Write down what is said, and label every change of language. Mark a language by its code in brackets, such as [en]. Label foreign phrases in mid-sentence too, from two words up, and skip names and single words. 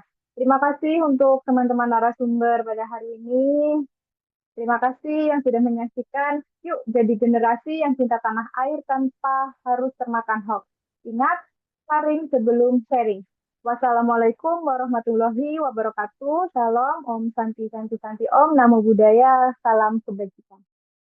[id] Terima kasih untuk teman-teman narasumber pada hari ini. Terima kasih yang sudah menyaksikan. Yuk jadi generasi yang cinta tanah air tanpa harus termakan hoax. Ingat, sharing sebelum sharing. [ar] والسلام عليكم ورحمة الله وبركاته. [id] Salam, [sa] Om Santi Santi Santi Om, [pi] Namo Buddhaya, [id] salam kebajikan.